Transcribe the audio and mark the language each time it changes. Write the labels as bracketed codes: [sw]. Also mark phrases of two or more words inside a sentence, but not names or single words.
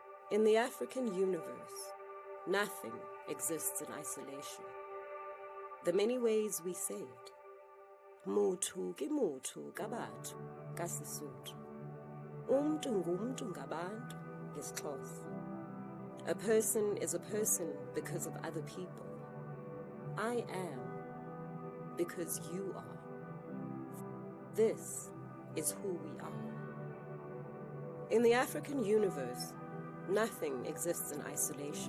[en] In the African universe, nothing exists in isolation. The many ways we say it. [st] Mutu ki mutu kabantu kaSesotho. [xh] Umntu ngumntu ngabantu ngesiXhosa. [en] A person is a person because of other people. I am because you are. This is who we are. In the African universe, nothing exists in isolation.